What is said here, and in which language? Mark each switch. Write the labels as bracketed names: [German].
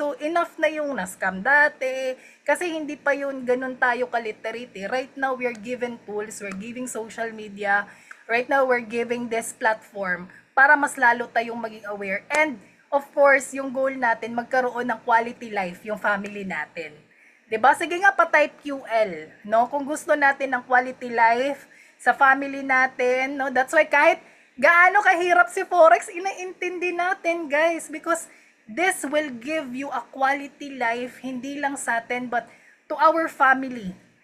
[Filipino] So enough na yung na-scam dati kasi hindi pa yun ganun tayo ka-literate. [English] Right now we're given tools, we're giving social media, right now we're giving this platform [Filipino] para mas lalo tayong maging aware, [English] and of course [Filipino] yung goal natin magkaroon ng quality life yung family natin. 'Di ba? Sige nga pa-type QL, no? Kung gusto natin ng quality life sa family natin, no? [English] That's why [Filipino] kahit gaano kahirap si Forex, inaintindi natin, [English] guys, because this will give you a quality life [Filipino] hindi lang sa atin [English] but to our family.